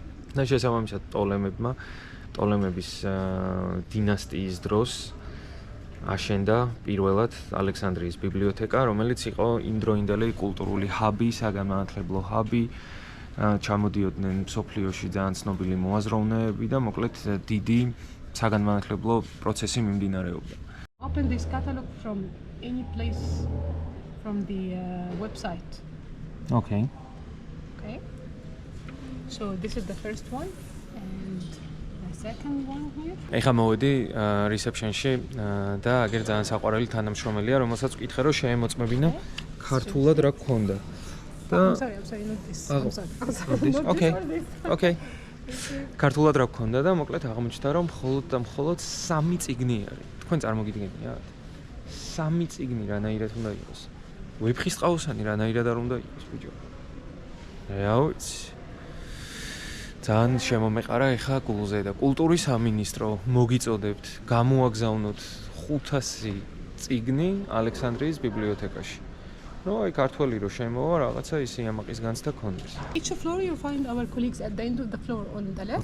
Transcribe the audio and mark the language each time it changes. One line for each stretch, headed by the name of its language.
Georgian: და შესაბამისად ტოლემების დინასტიის დროს აშენდა პირველად ალექსანდრიის ბიბლიოთეკა, რომელიც იყო იმდროინდელი კულტურული ჰაბი, საგანმანათლებლო ჰაბი. ჩამოდიოდნენ მსოფლიოში ძალიან ცნობილი მოაზროვნეები და მოკლედ დიდი საგანმანათლებლო პროცესი მიმდინარეობდა.
English: Open this catalog from any place from the website. Okay. Okay. So this is the first one and the second one here.
Georgian: ეხლა მოვედი reception-ში და აგერ ძალიან საყვარელი თანამშრომელია, რომელსაც ვკითხე რომ შეემოწმებინა ქართულად რა გქონდა.
English: I'm sorry, not this. I'm sorry. Okay. Okay.
Georgian: ქართულად რა გქონდა და მოკლედ აღმოჩნდა რომ მხოლოდ 3 წიგნი არის. თქვენ წარმოგიდგენიათ? 3 წიგნი რანაირად უნდა იყოს? ვეფხისტყაოსანი რანაირად არ უნდა იყოს, ბიჭო? რა ვიცი. ძალიან შემომეყარა ეხა გულზე და კულტურის სამინისტრო მოგიწოდებთ გამოაგზავნოთ 500 წიგნი ალექსანდრიის ბიბლიოთეკაში.
English: No, I
Georgian: ქართველი რო შემოვა რაღაცა ისი ამაყის განცდა ქონდეს.
English: Each floor you find our colleagues at the end of the floor on the left.